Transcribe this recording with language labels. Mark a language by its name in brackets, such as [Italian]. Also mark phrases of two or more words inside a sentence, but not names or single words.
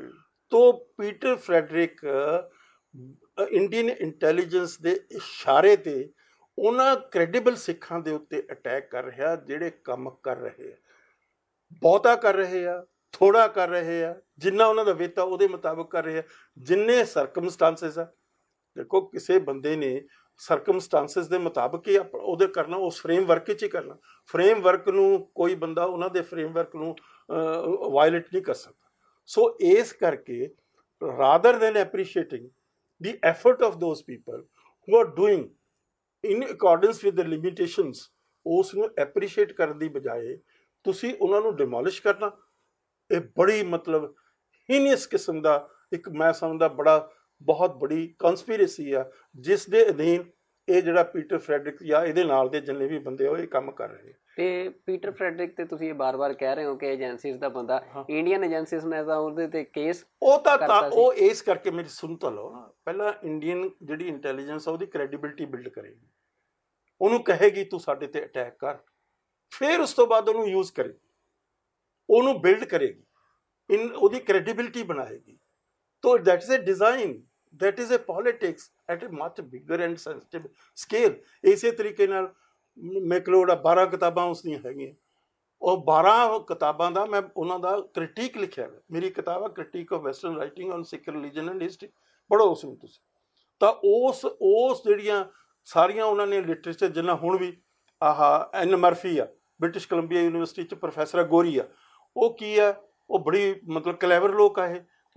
[Punjabi] ਤੋ ਪੀਟਰ ਫਰੈਡਰਿਕ [English] Indian intelligence [Punjabi] ਦੇ ਇਸ਼ਾਰੇ ਤੇ ਉਹਨਾਂ ਕ੍ਰੈਡੀਬਲ ਸਿੱਖਾਂ ਦੇ ਉੱਤੇ ਅਟੈਕ ਕਰ ਰਿਹਾ ਜਿਹੜੇ ਕੰਮ ਕਰ ਰਹੇ ਆ, ਬਹੁਤਾ ਕਰ ਰਹੇ ਆ, ਥੋੜਾ ਕਰ ਰਹੇ ਆ, ਜਿੰਨਾ ਉਹਨਾਂ ਦਾ ਵਿੱਤ ਆ ਉਹਦੇ ਮੁਤਾਬਕ ਕਰ ਰਹੇ ਆ, ਜਿੰਨੇ ਸਰਕਮਸਟਾਂਸਿਸ ਆ। ਦੇਖੋ ਕਿਸੇ ਬੰਦੇ ਨੇ ਸਰਕਮਸਟਾਂਸਿਸ ਦੇ ਮੁਤਾਬਕ ਹੀ ਉਹਦੇ ਕਰਨਾ, ਉਸ ਫਰੇਮਵਰਕ 'ਚ ਹੀ ਕਰਨਾ। ਫਰੇਮਵਰਕ ਨੂੰ ਕੋਈ ਬੰਦਾ ਉਹਨਾਂ ਦੇ ਫਰੇਮਵਰਕ ਨੂੰ ਵਾਇਲੇਟ ਨਹੀਂ ਕਰ ਸਕਦਾ। ਸੋ ਇਸ ਕਰਕੇ [English] rather than appreciating the effort of those people who are doing in accordance with the limitations, [Punjabi] ਉਸ ਨੂੰ ਐਪਰੀਸ਼ੀਏਟ ਕਰਨ ਦੀ ਬਜਾਏ ਤੁਸੀਂ ਉਹਨਾਂ ਨੂੰ ਡਿਮੋਲਿਸ਼ ਕਰਨਾ, ਇਹ ਬੜੀ ਮਤਲਬ ਹੀਨੀਅਸ ਕਿਸਮ ਦਾ ਇੱਕ ਮੈਂ ਸਮਝਦਾ ਬਹੁਤ ਬੜੀ ਕਨਸਪੀਰੇਸੀ ਆ, ਜਿਸ ਦੇ ਅਧੀਨ ਇਹ ਜਿਹੜਾ ਪੀਟਰ ਫਰੈਡਰਿਕ ਜਾਂ ਇਹਦੇ ਨਾਲ ਦੇ ਜਿੰਨੇ ਵੀ ਬੰਦੇ ਉਹ ਇਹ ਕੰਮ ਕਰ ਰਹੇ। ਤੇ ਪੀਟਰ ਫਰੈਡਰਿਕ ਤੇ ਤੁਸੀਂ ਇਹ ਬਾਰ-ਬਾਰ ਕਹਿ ਰਹੇ ਹੋ ਕਿ ਏਜੰਸੀਜ਼ ਦਾ ਬੰਦਾ, [English] Indian agencies [Punjabi] ਨੇ ਤਾਂ ਉਹਦੇ ਤੇ ਕੇਸ ਉਹ ਇਸ ਕਰਕੇ ਮੇਰੀ ਸੁਣ ਤਾਂ ਲਓ ਨਾ, ਪਹਿਲਾਂ ਇੰਡੀਅਨ ਜਿਹੜੀ ਇੰਟੈਲੀਜੈਂਸ ਆ ਉਹਦੀ [English] credibility build [Punjabi] ਕਰੇਗੀ, ਉਹਨੂੰ ਕਹੇਗੀ ਤੂੰ ਸਾਡੇ ਤੇ ਅਟੈਕ ਕਰ, ਫਿਰ ਉਸ ਤੋਂ ਬਾਅਦ ਉਹਨੂੰ ਯੂਜ਼ ਕਰੇ, ਉਹਨੂੰ ਬਿਲਡ ਕਰੇਗੀ, ਉਹਦੀ ਕ੍ਰੈਡੀਬਿਲਿਟੀ ਬਣਾਏਗੀ। [English] ਤੋ that is a design, that is a politics at a much bigger and sensitive scale। [Punjabi] ਇਸੇ ਤਰੀਕੇ ਨਾਲ ਮੈਕਲੋਡ 12 ਕਿਤਾਬਾਂ ਉਸ ਦੀਆਂ ਹੈਗੀਆਂ, ਉਹ 12 ਕਿਤਾਬਾਂ ਦਾ ਮੈਂ ਉਹਨਾਂ ਦਾ ਕ੍ਰਿਟੀਕ ਲਿਖਿਆ। ਮੇਰੀ ਕਿਤਾਬ ਆ ਕ੍ਰਿਟੀਕ ਆਫ ਵੈਸਟਰਨ ਰਾਈਟਿੰਗ ਔਨ ਸਿੱਖ ਰਿਲੀਜਨ ਐਂਡ ਹਿਸਟਰੀ, ਪੜ੍ਹੋ ਉਸ ਨੂੰ ਤੁਸੀਂ। ਤਾਂ ਉਸ ਜਿਹੜੀਆਂ ਸਾਰੀਆਂ ਉਹਨਾਂ ਨੇ ਲਿਟਰੇਚਰ, ਜਿੰਨਾ ਹੁਣ ਵੀ ਐਨ ਮਰਫੀ ਆ ਬ੍ਰਿਟਿਸ਼ ਕੋਲੰਬੀਆ ਯੂਨੀਵਰਸਿਟੀ 'ਚ ਪ੍ਰੋਫੈਸਰ ਆ, ਗੋਰੀ ਆ, ਉਹ ਕੀ ਆ, ਉਹ ਬੜੀ ਮਤਲਬ ਕਲੈਵਰ ਲੋਕ ਆ ਇਹ।